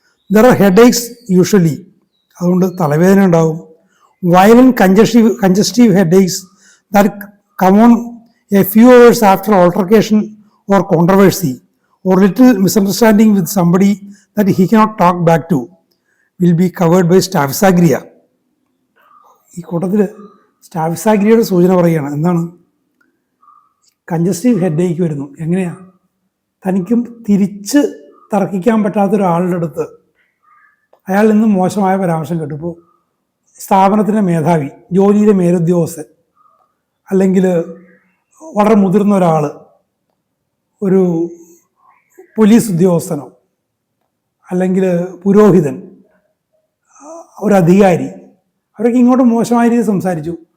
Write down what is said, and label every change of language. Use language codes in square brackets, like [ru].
[en] there are headaches usually, [ml] അതുകൊണ്ട് തലവേദന ഉണ്ടാവും. [en] Violent congestive headaches that come on a few hours after altercation or controversy. or little misunderstanding with somebody that he cannot talk back to will be covered by staphysagria. [ml] ഈ കൂട്ടത്തിൽ സ്റ്റാഫിസാഗ്രിയയുടെ സൂചന പറയുകയാണ്. എന്താണ്? Congestive headache വരുന്നു. എങ്ങനെയാണ്? തനിക്കും തിരിച്ച് തർക്കിക്കാൻ പറ്റാത്ത ഒരാളുടെ അടുത്ത് അയാൾ നിന്ന് മോശമായ പരാമർശം കേട്ടു. ഇപ്പോൾ സ്ഥാപനത്തിൻ്റെ മേധാവി, ജോലിയിലെ മേലുദ്യോഗസ്ഥൻ, അല്ലെങ്കിൽ വളരെ മുതിർന്ന ഒരാൾ, ഒരു പോലീസ് ഉദ്യോഗസ്ഥനോ അല്ലെങ്കിൽ പുരോഹിതൻ, ഒരു അധികാരി, അവരൊക്കെ ഇങ്ങോട്ട് മോശമായ രീതിയിൽ സംസാരിച്ചു.